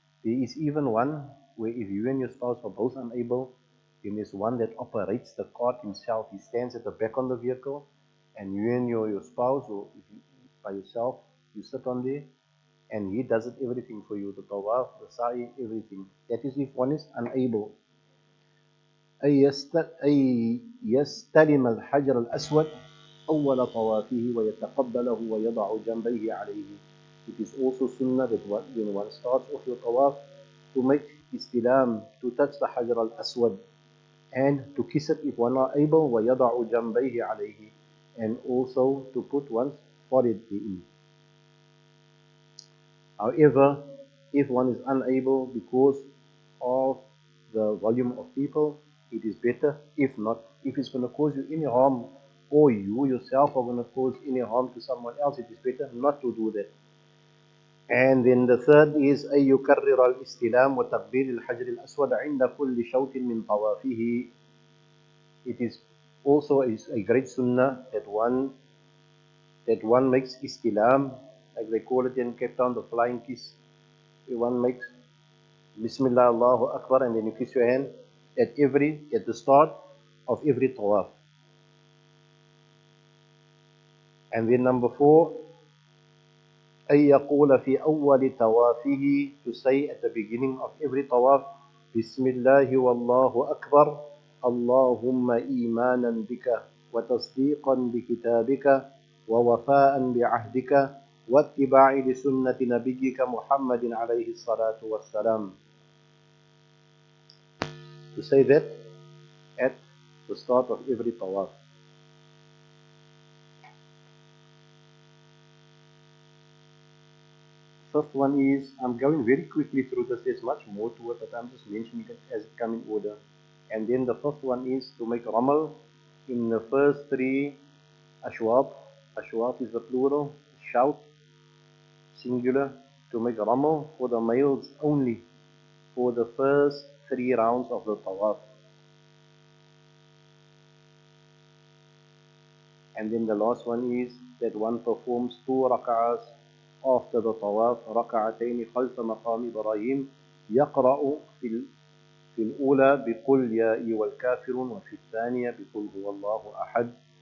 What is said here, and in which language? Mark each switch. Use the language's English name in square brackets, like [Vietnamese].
[English] There is even one where if you and your spouse are both unable, then there's one that operates the cart himself. He stands at the back on the vehicle, and you and your spouse, or if you, by yourself, you sit on there, and he does it everything for you, the tawaf, the sa'i, everything. That is if one is unable. [Arabic] أي يستلم الحجر الأسود أول طوافه ويتقبله ويضع جنبيه عليه. [English] It is also sunnah that when one starts off your tawaf, to make istilam, to touch the Hajar al-Aswad, and to kiss it if one are able, [Arabic] وَيَضَعُ جَنْبَيْهِ عَلَيْهِ, [English] and also to put one's forehead in. However, if one is unable because of the volume of people, it is better. If not, if it's going to cause you any harm, or you yourself are going to cause any harm to someone else, it is better not to do that. And then the third is [Arabic] أن يكرر الاستلام وتقبيل الحجر الأسود عند كل شوط من طوافه. [English] It is also a great sunnah that one makes istilam, like they call it in Cape Town, the flying kiss. One makes Bismillah, Allahu Akbar, and then you kiss your hand at the start of every tawaf. And then number 4, [Arabic] أن يقول في أول توافه, [English] to say at the beginning of every tawaf, [Arabic] بسم الله والله أكبر اللهم إيمانا بك وتصديقا بكتابك ووفاء بعهدك واتباع لسنة نبيك محمد عليه الصلاة والسلام. [English] To say that at the start of every tawaf. First one is, I'm going very quickly through this, there's much more to it, but I'm just mentioning it as it comes in order. And then the first one is to make ramal in the first 3 ashwat. Ashwat is the plural, shout, singular, to make ramal for the males only for the first 3 rounds of the tawaf. And then the last one is that one performs 2 rak'ahs after the tawaf, [Arabic] ركعتين خلف مقام إبراهيم يقرأ في الأولى بقل يا أيها الكافرون وفي الثانية بقل هو الله أحد.